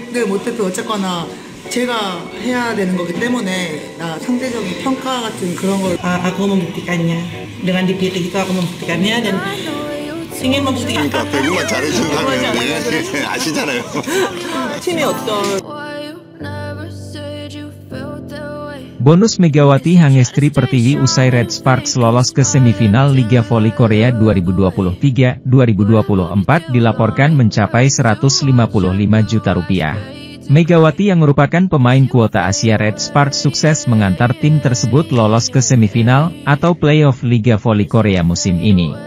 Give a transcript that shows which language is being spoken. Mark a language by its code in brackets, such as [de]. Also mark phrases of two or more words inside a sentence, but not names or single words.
[ko] 를 못해도 어쨌거나 제가 해야 되는 거기 때문에 상대적인 평가 같은 그런 걸 [id] aku membuktikannya dengan dipilih itu aku membuktikannya dan ingin membuktikan [ko] 그러니까 배구만 잘해주는 사람인데 아시잖아요. 팀의 어떤 [id] Bonus Megawati Hangestri Pertiwi usai Red Sparks lolos ke semifinal Liga Voli Korea 2023-2024 dilaporkan mencapai 155 juta rupiah. Megawati yang merupakan pemain kuota Asia Red Sparks sukses mengantar tim tersebut lolos ke semifinal atau playoff Liga Voli Korea musim ini.